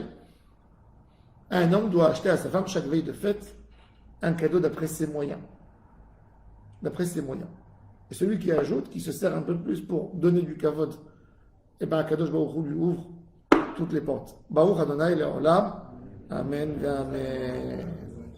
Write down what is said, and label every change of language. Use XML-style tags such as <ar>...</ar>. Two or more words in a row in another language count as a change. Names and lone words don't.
<fr>Un homme doit acheter à sa femme chaque veille de fête un cadeau d'après ses moyens. D'après ses moyens. Et celui qui ajoute, qui se sert un peu plus pour donner du kavod, et bien</fr> <he>קדוש ברוך הוא</he> <fr>lui ouvre toutes les portes.</fr> <he>ברוך אדני לעולם. אמן. אמן.</he>